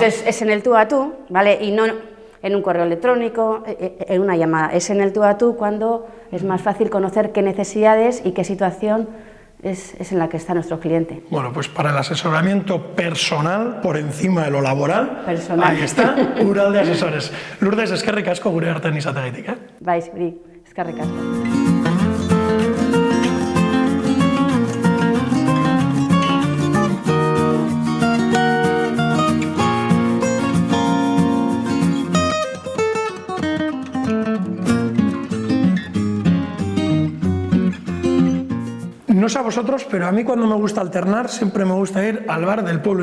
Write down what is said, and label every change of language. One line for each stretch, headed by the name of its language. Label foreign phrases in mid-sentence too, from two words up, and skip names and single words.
Spanish: Entonces es en el tú a tú, ¿vale? Y no en un correo electrónico, en una llamada, es en el tú a tú cuando es más fácil conocer qué necesidades y qué situación es en la que está nuestro cliente. Bueno, pues para el asesoramiento personal, por encima de lo laboral, ahí está, Uralde Asesores.
Basque: Lourdes, eskerrik asko gure artean izateagatik, Bai, zuri, eskerrik asko.
Spanish: No sé a vosotros, pero a mí cuando me gusta alternar siempre me gusta ir al bar del pueblo.